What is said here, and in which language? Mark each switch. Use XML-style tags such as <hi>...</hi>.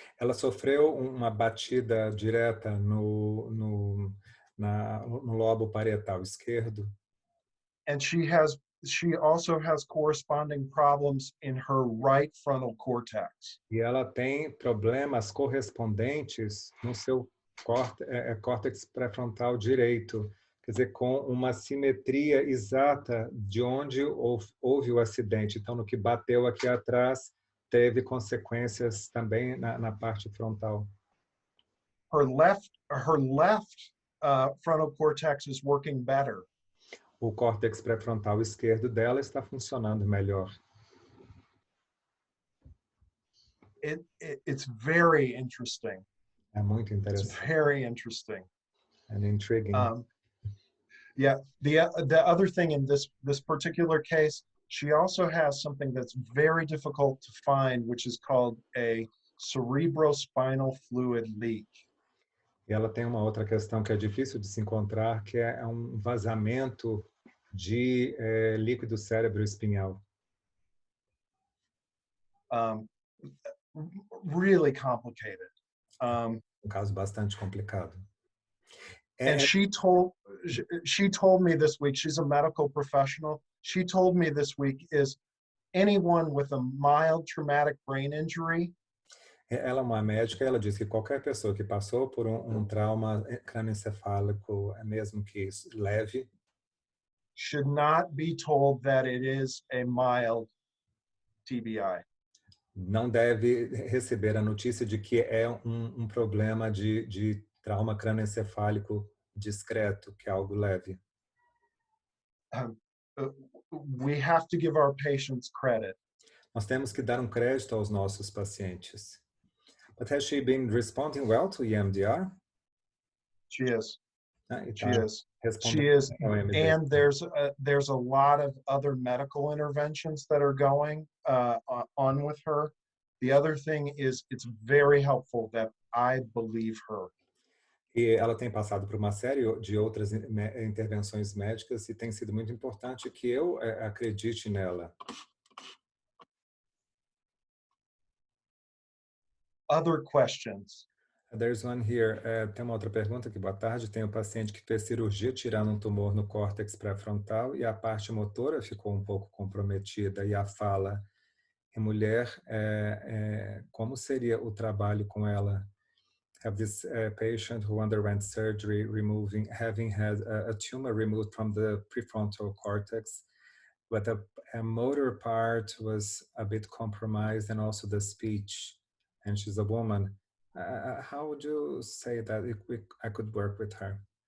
<pt>Ela sofreu uma batida direta no lobo parietal esquerdo.</pt> <en>And she also has corresponding problems in her right frontal cortex.</en> <pt>E ela tem problemas correspondentes no seu córtex pré-frontal direito, Quer dizer, com uma simetria exata de onde houve o acidente. Então, no que bateu aqui atrás, teve consequências também na parte frontal.</pt> <en>Her left frontal cortex is working better.</en> <pt>O córtex pré-frontal esquerdo dela está funcionando melhor.</pt> <en>It's very interesting.</en> <pt>É muito</pt> <en>It's</en> <pt>interessante.</pt> <en>very interesting. And intriguing. Yeah. The other thing in this particular case, she also has something that's very difficult to find, which is called a cerebrospinal fluid leak.</en> <pt>E ela tem uma outra questão que é difícil de se encontrar, que é um vazamento de líquido cerebroespinhal.</pt> <en>Really complicated.</en> <pt>Caso bastante complicado.</pt> <en>And she told me this week, she's a medical professional, she told me this week is anyone with a mild traumatic brain injury.</en> <pt>Ela é uma médica, ela diz que qualquer pessoa que passou por um trauma crânioencefálico, mesmo que leve,</pt> <en>should not be told that it is a mild TBI.</en> <pt>Não deve receber a notícia de que é um problema de trauma crânioencefálico discreto, que é algo leve.</pt> <en>We have to give our patients credit.</en> <pt>Nós temos que dar crédito aos nossos pacientes.</pt> <en>But has she been responding well to EMDR? She is. She is. EMDR. And there's a lot of other medical interventions that are going on with her. The other thing is it's very helpful that I believe her.</en> <pt>E ela tem passado por uma série de outras intervenções médicas e tem sido muito importante que eu acredite nela.</pt> <en>Other questions? There's one here.</en> <pt>Tem uma outra pergunta aqui. Boa tarde. Tem um paciente que fez cirurgia tirando um tumor no córtex pré-frontal e a parte motora ficou um pouco comprometida e a fala. Em mulher, como seria o trabalho com ela?</pt> <en>Have this patient who underwent surgery having had a tumor removed from the prefrontal cortex, but a motor part was a bit compromised and also the speech, and she's a woman. How would you say that I could work with her?</en>